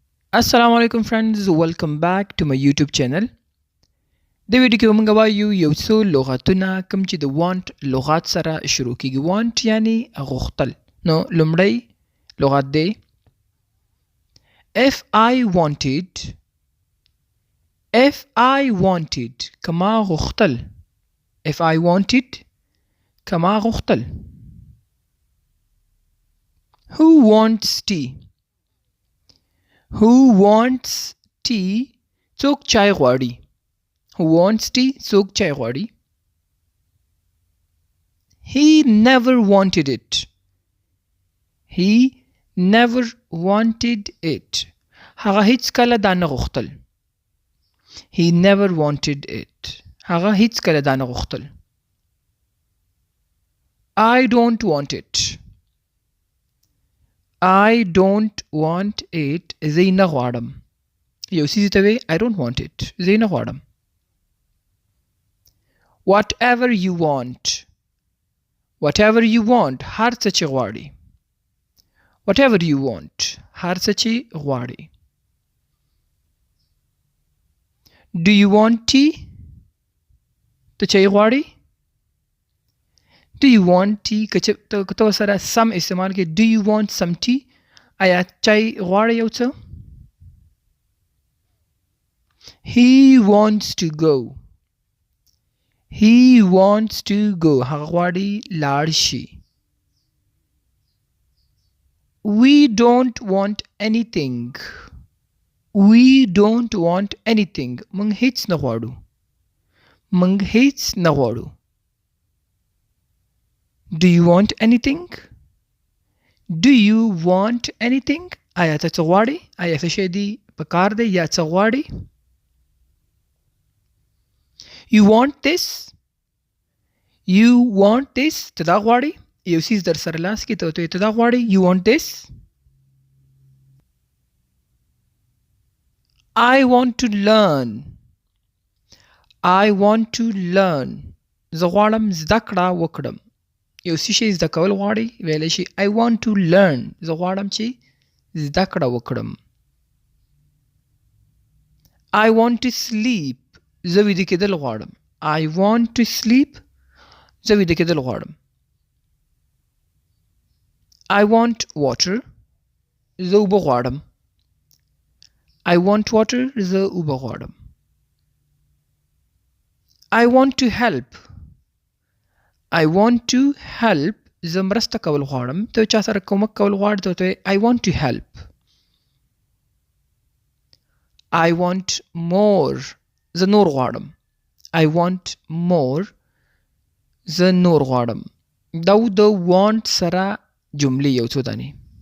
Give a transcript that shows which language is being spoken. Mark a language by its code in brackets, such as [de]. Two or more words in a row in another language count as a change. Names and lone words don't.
[en] Assalamu alaikum friends, welcome back to my YouTube channel. [ps] د ویډیو کې موږ وایو یو څو لغتونه کوم چې د want لغات سره شروع کیږي. want یعنی غوښتل. نو لومړی لغت دی [en] if I wanted [ps] کما غوښتل. [en] if I wanted [ps] کما غوښتل. [en] who wants tea [ps] څوک چای غواړي. [en] who wants tea [ps] څوک چای غواړي. [en] he never wanted it [ps] هغه هیڅ کله دا نه غوښتل. [en] he never wanted it [ps] هغه هیڅ کله دا نه غوښتل. [en] I don't want it [ps] زه نه غواړم. یو څیز ته وی [en] I don't want it [ps] زه نه غواړم. [en] whatever you want [ps] هر څه چې غواړي. [en] whatever you want [ps] هر څه چې غواړي. [en] do you want tea [ps] ته چای غواړي. [en] do you want tea [ps] که ته سره سم استعمال کې [en] do you want some tea [ps] آیا چای غواړي یو څه. [en] he wants to go [ps] هغه غواړي لاړ شي. [en] we don't want anything [ps] موږ هیڅ نه غواړو. [en] do you want anything [ps] آیا ته څه غواړي. آیا څه شی دی په کار دی یا څه غواړي. [en] you want this [ps] ته دا غواړي. یو څیز در سره لاس کې ته دا غواړي. [en] you want this. I want to learn [ps] زه غواړم زده کړه وکړم. یو څه شی زده کول غواړي ویلی شي [en] I want to learn [ps] زه غواړم چې زده کړه وکړم. [en] I want to sleep [ps] زه ویده کېدل غواړم. زه ویده کېدل غواړم. [en] I want water [ps] زه اوبه غواړم. زه اوبه غواړم. [en] I want to help [ps] زه مرسته کول غواړم. ته چا سره کومک کول غواړې ته [en] I want to help. I want more [ps] زه نور غواړم. دا د want سره جملې یو څو دانې.